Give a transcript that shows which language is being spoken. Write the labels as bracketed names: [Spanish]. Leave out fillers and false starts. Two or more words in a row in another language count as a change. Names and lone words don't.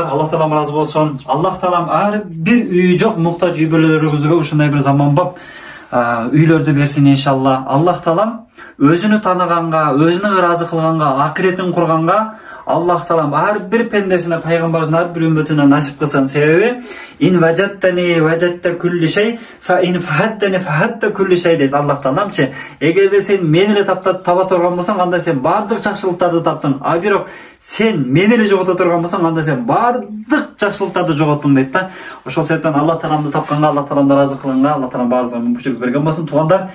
[Kyrgyz] Аллах таалам ыраазы болсун. Аллах таалам ар бир үйү жок муктаж үй бүлөлөрүбүзгө ушундай бир заманбап үйлөрдү берсин иншалла. Аллах таалам өзүнү тааныганга, өзүнү ыраазы кылганга, акыретин курганга Аллах таалам ар бир пендесине, пайгамбардын ар бир үммөтүнө насип кылсын. [Arabic] Себеби إن وجدتني وجدت كل شيء، فإن فتّني فاتك كل شيء [Kyrgyz] дейт Аллах тааламчы. Эгерде сен мени эле таба турган болсоң, анда сен бардык жакшылыктарды таптың. А бирок сен мени эле жогото турган болсоң, анда сен бардык жакшылыктарды жоготтуң дейт да. Ошол себептен Аллах тааламды тапканга, Аллах тааламды ыраазы кылганга, Аллах таалам баарыбызга мүмкүнчүлүк берген болсун.